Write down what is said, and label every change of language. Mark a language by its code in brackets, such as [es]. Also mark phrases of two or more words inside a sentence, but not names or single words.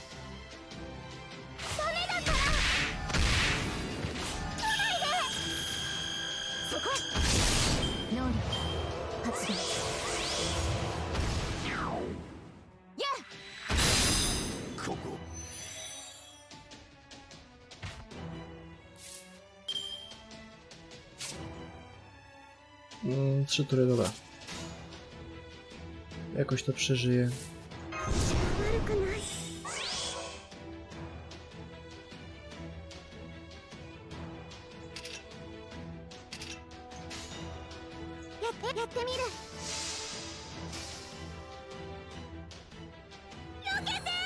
[ja] ダメだから。そこ能力発動。やここ [pl] Trzy tury, dobra. Jakoś to przeżyję. [ja] 悪くない。やってみる。避けて。